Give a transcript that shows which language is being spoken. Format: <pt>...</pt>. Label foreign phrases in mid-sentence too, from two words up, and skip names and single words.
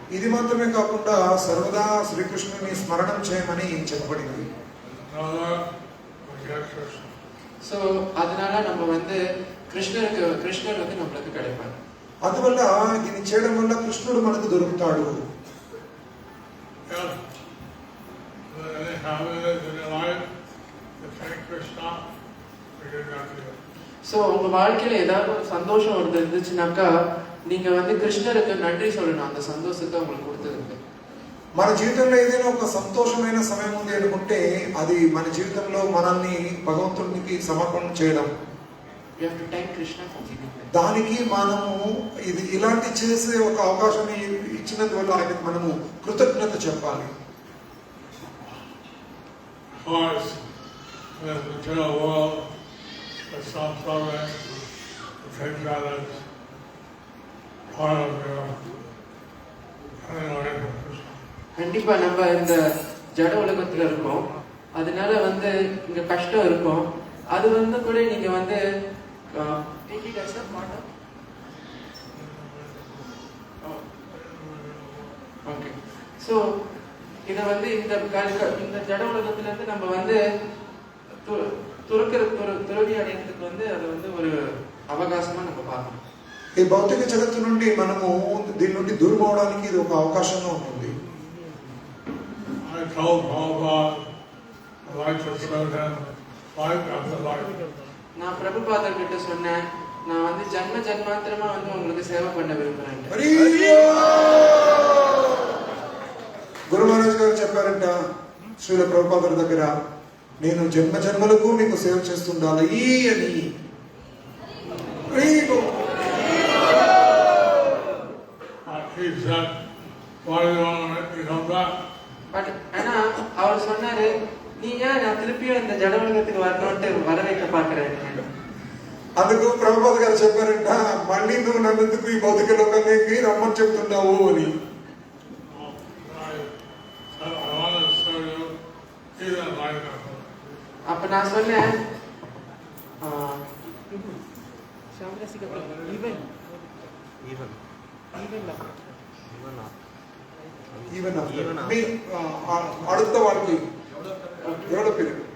<te>ఇది మాత్రమే కాకుండా సర్వదా శ్రీకృష్ణుని స్మరణం చేయమని చెప్పబడింది.</te> <ta>సో அதனால நம்ம வந்து கிருஷ்ணர் வந்து நமக்கு கிடைப்பார்.</ta> <te>అందువల్ల దీన్ని చేయడం వల్ల కృష్ణుడు మనకు దొరుకుతాడు.</te> <ta>సో உங்க வாழ்க்கையில ஏதாவது ஒரு சந்தோஷம் இருந்துச்சுனாக்கா நீங்க வந்து கிருஷ்ணருக்கு நன்றி சொல்லணும் அந்த சந்தோஷத்தை உங்களுக்கு கொடுத்ததுக்கு.</ta> <te>మన జీవితంలో ఏదైనా ఒక సంతోషమైన సమయం ఉంది అనుకుంటే అది మన జీవితంలో మనల్ని భగవంతునికి సమర్పణ చేయడం.</te> <en>You have to thank Krishna for giving that.</en> <te>దానికి మనము ఇది ఇలాంటి చేసే ఒక అవకాశం ఇచ్చినందువల్ల ఆయనకు మనము కృతజ్ఞత చెప్పాలి.</te> <ta>கண்டிப்பா நம்ம இந்த ஜட உலகத்துல இருக்கோம், அதனால வந்து இங்க கஷ்டம் இருக்கும். அது வந்து கூட நீங்க வந்து ஓகே. ஸோ இதை வந்து இந்த ஜட உலகத்துல இருந்து நம்ம வந்து துறவி அடையறதுக்கு வந்து அது வந்து ஒரு అవకాశமா நம்ம பார்க்கணும்.</ta> <te>ఈ భౌతిక జగత్తు నుండి మనము దీని నుండి దూరం అవడానికి ఇది ఒక అవకాశంగా ఉంటుంది.</te> <ta>நான் பிரபுபாதர் கிட்ட சொன்னேன், நான் வந்து ஜன்மாந்திரமா வந்து உங்களுக்கு சேவை பண்ண விரும்புறேன்.</ta> <te>శ్రీల ప్రభుపాదుల దగ్గర నేను జన్మ జన్మలకు మీకు సేవ చేస్తుండాలి అని</te> <ta>பட் ஆனா அவர் சொன்னாரு, நீ ஏன் நான் திருப்பியும் இந்த ஜட உலகத்துக்கு வரணும்ட்டு வர வைக்க பாக்குறேன்.</ta> <te>అందుకు ప్రభుపాద గారు చెప్పారంట, మళ్ళీ నువ్వు నన్నెందుకు ఈ భౌతిక లోకానికి రమ్మని చెప్తున్నావు అని.</te> <ta>அப்ப நான் சொன்னேன், அடுத்த வாழ்க்கை எவ்வளவு பேரு</ta>